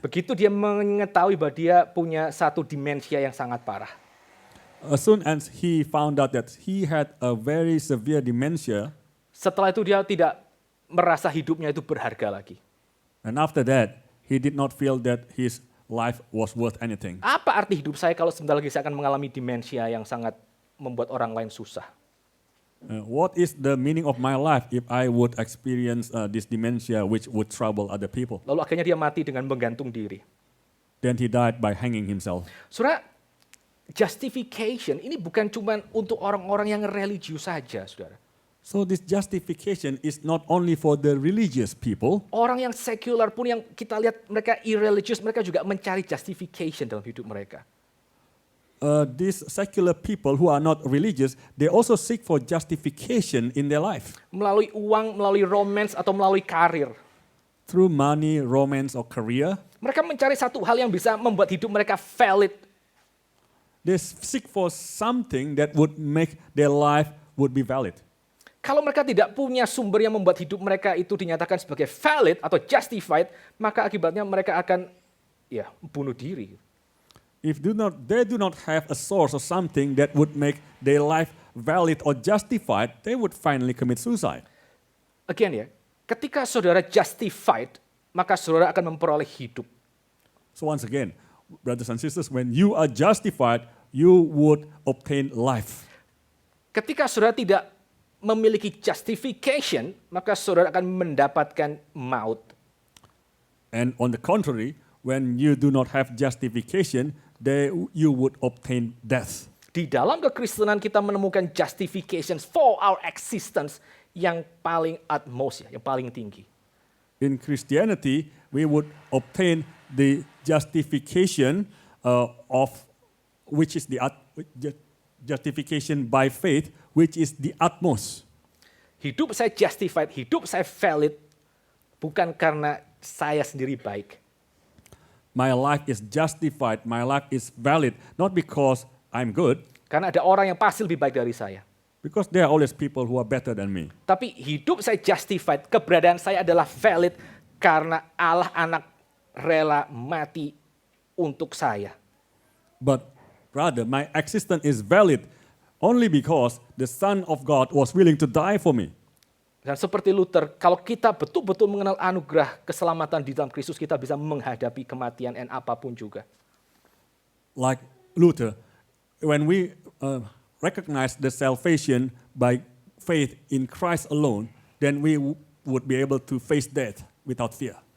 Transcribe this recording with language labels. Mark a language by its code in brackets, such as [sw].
[id] Begitu dia mengetahui bahwa dia punya satu demensia yang sangat parah. [en] As soon as he found out that he had a very severe dementia, [id] Setelah itu dia tidak merasa hidupnya itu berharga lagi. [en] and after that, he did not feel that his life was worth anything. [id] Apa arti hidup saya kalau sebentar lagi saya akan mengalami demensia yang sangat membuat orang lain susah? [en] What is the meaning of my life if I would experience this dementia which would trouble other people? [id] Lalu akhirnya dia mati dengan menggantung diri. [en] Then he died by hanging himself. [id] Saudara, justification ini bukan cuma untuk orang-orang yang religius saja, saudara. [en] So this justification is not only for the religious people, [id] Orang yang sekular pun yang kita lihat mereka irreligious, mereka juga mencari justification dalam hidup mereka. [en] these secular people who are not religious, they also seek for justification in their life [id] Melalui uang, melalui romance, atau melalui karir. [en] through money, romance, or career. [id] Mereka mencari satu hal yang bisa membuat hidup mereka valid. [en] They seek for something that would make their life would be valid. [id] Kalau mereka tidak punya sumber yang membuat hidup mereka itu dinyatakan sebagai valid atau justified, maka akibatnya mereka akan bunuh diri. [en] If they do not have a source or something that would make their life valid or justified, they would finally commit suicide. [id] Again ya, ketika saudara justified, maka saudara akan memperoleh hidup. [en] So once again, brothers and sisters, when you are justified, you would obtain life. [id] Ketika saudara tidak memiliki justification, maka saudara akan mendapatkan maut. [en] And on the contrary, when you do not have justification, you would obtain death. [id] Di dalam kekristenan kita menemukan justification [en] for our existence [id] yang paling utmost, yang paling tinggi. [en] In Christianity, we would obtain the justification of which is the justification by faith, which is the utmost. [id] Hidup saya justified, hidup saya valid, bukan karena saya sendiri baik. [en] My life is justified, my life is valid, not because I'm good, [id] Karena ada orang yang pasti lebih baik dari saya. [en] because there are always people who are better than me. [id] Tapi hidup saya justified, keberadaan saya adalah valid karena Allah anak rela mati untuk saya. [en] But rather, my existence is valid only because the Son of God was willing to die for me. [id] Dan seperti Luther, kalau kita betul-betul mengenal anugerah keselamatan di dalam Kristus, kita bisa menghadapi kematian dan apapun juga. [en] Like Luther, when we recognize the salvation by faith in Christ alone, then we would be able to face death without fear.